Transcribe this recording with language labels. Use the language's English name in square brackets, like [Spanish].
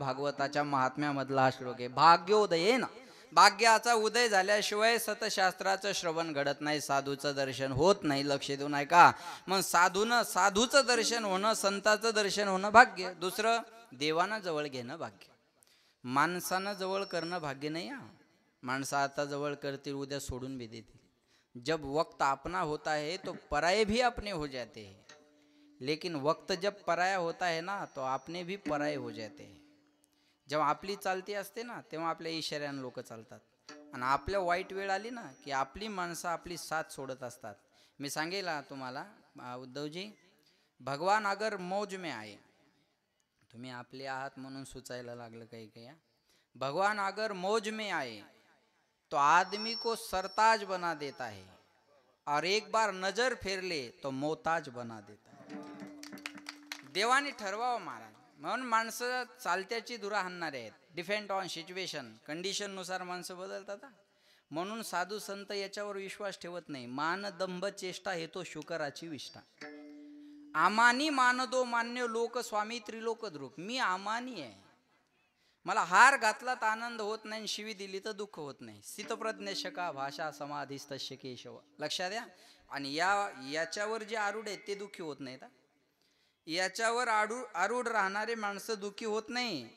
[Marathi] भागवताच्या महात्म्यामधला हा श्लोक आहे. भाग्योदयेन, भाग्याचा उदय झाल्याशिवाय सतशास्त्राचं श्रवण घडत नाही, साधूचं दर्शन होत नाही. लक्ष देऊ नाही का. मग साधूचं दर्शन होणं, संताचं दर्शन होणं भाग्य. दुसरं देवानं जवळ घेणं भाग्य. माणसानं जवळ करणं भाग्य नाही. माणसं आता जवळ करतील, उद्या सोडून भी देतील. [Hindi] जब वक्त अपना होता है तो पराये भी अपने हो जाते हैं, लेकिन वक्त जब पराया होता है ना तो अपने भी पराये हो जाते हैं. [Marathi] जेव्हा आपली चालती असते ना तेव्हा आपल्या इशाऱ्यानं लोक चालतात, आणि आपल्या वाईट वेळ आली ना की आपली माणसं आपली साथ सोडत असतात. मी सांगेल तुम्हाला उद्धवजी, [Hindi] भगवान अगर मौज में आए, [Marathi] तुम्ही आपले आहात म्हणून सुचायला लागलं काही. [Hindi] भगवान अगर मौज में आए तो आदमी को सरताज बना देता है, और एक बार नजर फेर ले तो मोहताज बना देता है. [Marathi] देवाने ठरवावं महाराज. म्हणून माणसं चालत्याची धुरा हाणणारे आहेत. डिपेंड ऑन सिच्युएशन, कंडिशन नुसार माणसं बदलतात. म्हणून साधू संत याच्यावर विश्वास ठेवत नाही. मान दंभ चेष्टा हेतो शुकराची विष्ठा. [Sanskrit] आमानी मानदो मान्य लोक स्वामी त्रिलोक द्रुक. [Marathi] मी आमानी आहे, मला हार घातला तर आनंद होत नाही, शिवी दिली तर दुःख होत नाही. [Sanskrit] स्थितप्रज्ञ शका भाषा समाधिस्तस्य केशव. [Marathi] लक्षात द्या. आणि याच्यावर जे आरूढ आहेत ते दुःखी होत नाहीत. याच्यावर आरूढ राहणारे माणसं दुःखी होत नाही.